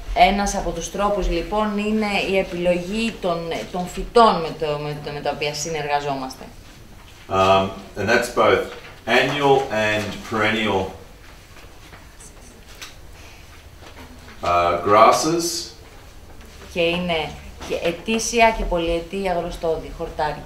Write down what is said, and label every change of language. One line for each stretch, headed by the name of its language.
Greek: Ένας από τους τρόπους λοιπόν είναι η επιλογή των φυτών με τα οποία συνεργαζόμαστε.
English: And that's both annual and perennial grasses.
Greek: Και είναι και ετήσια και πολυετή αγροστόδη, χορτάρια.